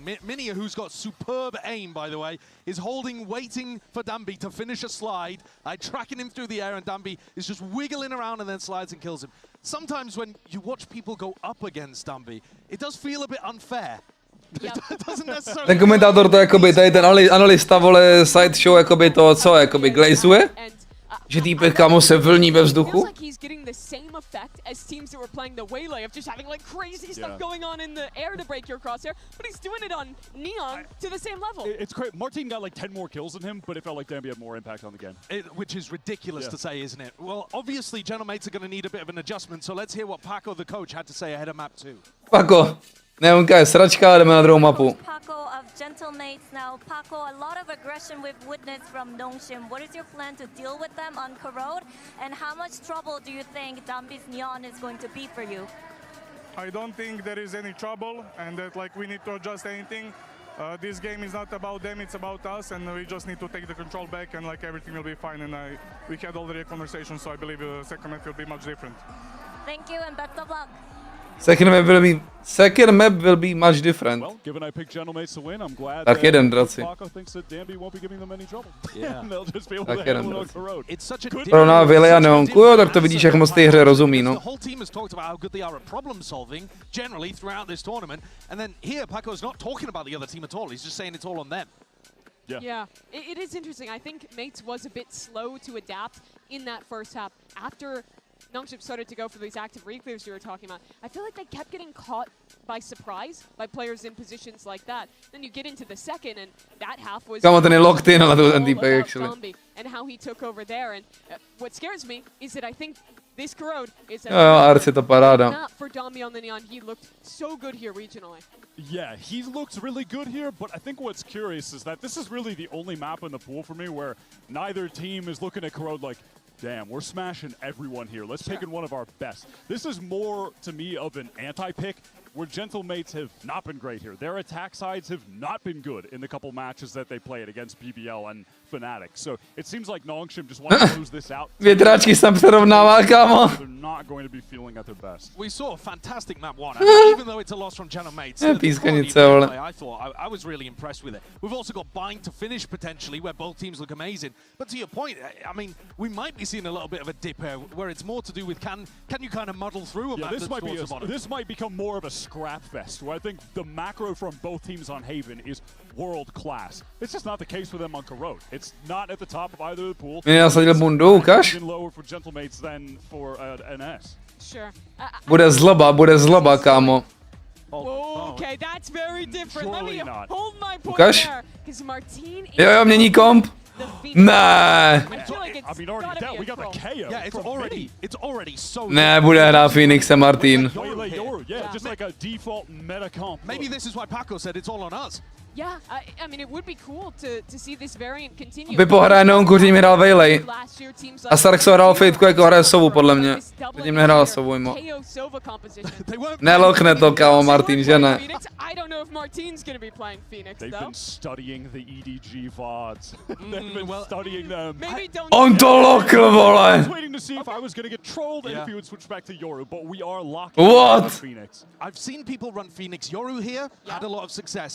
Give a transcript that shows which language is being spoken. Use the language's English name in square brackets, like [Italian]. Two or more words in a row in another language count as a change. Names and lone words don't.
[English] Minny, who's got superb aim, by the way, is holding, waiting for Danby to finish a slide, tracking him through the air, and Danby is just wiggling around and then slides and kills him. Sometimes when you watch people go up against Danby, it does feel a bit unfair. It doesn't necessarily... [Czech] Ten komentátor to jakoby, tady ten analista, vole, sideshow, jakoby to, co, jakoby glazuje? Že týpek, kámo, se vlní ve vzduchu? [English] As teams that were playing the Waylay of just having like crazy stuff going on in the air to break your crosshair, but he's doing it on Neon to the same level. It's great. Marteen got like 10 more kills than him, but it felt like Danby had more impact on the game. Which is ridiculous to say, isn't it? Well, obviously, Gentlemates are going to need a bit of an adjustment, so let's hear what Paco, the coach, had to say ahead of map 2. [Czech] Paco, Neonka je sračka, jdeme na druhou mapu. [English] Paco of Gentlemates now. Paco, a lot of aggression we've witnessed from Nongshim. What is your plan to deal with them on Corrode? And how much trouble do you think Danby's Neon is going to be for you? I don't think there is any trouble and that like we need to adjust anything. This game is not about them, it's about us, and we just need to take the control back and like everything will be fine. And we had already a conversation, so I believe the second match will be much different. Thank you and best of luck. Second map will be much different. Well, given I picked Gentlemates to win, I'm glad [Czech] tak jeden, draci. [English] Paco thinks that Danby won't be giving them any trouble. Yeah. They'll just be able [Czech] Tak to jeden, [English] handle it on [Czech] draci. [English] Corrode. It's such a [Czech] Pro na Vili a Neonku, jo, tak to vidíš, jak moc té hře rozumí, no. [English] The whole team has talked about how good they are at problem solving generally throughout this tournament, and then here Paco's not talking about the other team at all. He's just saying it's all on them. Yeah, it is interesting. I think Mates was a bit slow to adapt in that first half. After Nongshim started to go for these active reclears you were talking about, I feel like they kept getting caught by surprise by players in positions like that. Then you get into the second, and that half was [Czech] Kámo, ten je [English] locked in, [Czech] ale to ten týpek, [English] actually. And how he took over there. And what scares me is that I think this Corrode is [Czech] Ars je to paráda. [English] not for Danby on the Neon. He looked so good here regionally. Yeah, he looks really good here, but I think what's curious is that this is really the only map in the pool for me where neither team is looking at Corrode like, damn, we're smashing everyone here. Let's pick in one of our best. This is more, to me, of an anti-pick, where Gentlemates have not been great here. Their attack sides have not been good in the couple matches that they played against BBL and Fnatic. So it seems like Nongshim just want to lose this out. [Czech] Větračky jsem přerovnával, kámo. [English] They're not going to be feeling at their best. We saw a fantastic map 1, I mean, even though it's a loss from Gentlemates. I thought I was really impressed with it. We've also got Bind to finish potentially, where both teams look amazing. But to your point, I mean, we might be seeing a little bit of a dip here, where it's more to do with can you kind of muddle through a map this might become more of a scrap fest, where I think the macro from both teams on Haven is world class. It's just not the case for them on Corrode. It's not at the top of either of the pool. [Czech] Nasadil bundu, ukáž? [English] Even lower for Gentlemates than for NS. Sure. [Czech] Bude zloba, kámo. [English] Okay, that's very different. Let me hold my point [Czech] Ukáž? [English] there. Because Marteen is [Czech] Jo, mění komp. Ne. [English] I feel like it's gotta be we got the KO. Yeah, it's already so. [Czech] Ne, bude hrát Phoenix a Marteen. [English] Yeah, just like a default meta comp. Maybe this is why Paco said it's all on us. Yeah, I mean, it would be cool to see this variant continue. [Czech] By pohraje Neonku, tím hrál Vejlej. A Sarxo hrál Fejtku, jako hraje Sovu, podle mě. Tím nehrál Sovu, jimo. Nelokne to, kámo, Marteen, že ne? [English] I don't know if Marteen's going to be playing Phoenix, They've been studying the EDG VODs. They've been studying them. [Czech] On to lokl, vole! [English] I was waiting to see if I was going to get trolled and if he would switch back to Yoru, but we are locking What? Phoenix. I've seen people run Phoenix. Yoru here had a lot of success.